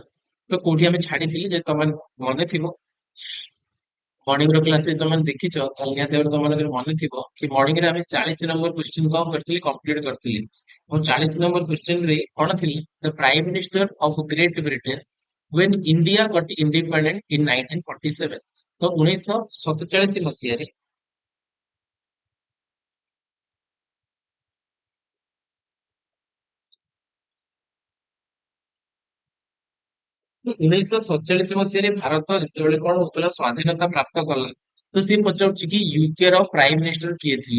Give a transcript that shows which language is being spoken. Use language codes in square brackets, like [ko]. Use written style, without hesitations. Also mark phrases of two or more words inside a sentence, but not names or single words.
[or] ତ କୋଉଠି ଆମେ ଛାଡିଥିଲି, ଯେ ତମେ ମନେ ଥିବ ମର୍ଣ୍ଣିଂ ର କ୍ଲାସ ରେ ତମେ ଦେଖିଛ, ତାହେଲେ ନିହାତି ଭାବରେ ତମମାନଙ୍କର ମନେ ଥିବ କି ମର୍ଣ୍ଣିଂ ରେ ଆମେ 40 [en] number question [or] କଣ କରିଥିଲି, କମ୍ପ୍ଲିଟ କରିଥିଲି। ଆଉ 40 ନମ୍ବର କ୍ୱେଶ୍ଚନ ରେ କଣ ଥିଲା, [en] the Prime Minister of Great Britain when India got independent in 1947। [or] ତ 1947 ମସିହାରେ 1947 ମସିହାରେ ଭାରତ ଯେତେବେଳେ କଣ ହଉଥିଲା, ସ୍ଵାଧୀନତା ପ୍ରାପ୍ତ କଲା, ତ ସିଏ ପଚାରୁଛି କି ୟୁକେ ର [en] prime minister [or] କିଏ ଥିଲେ।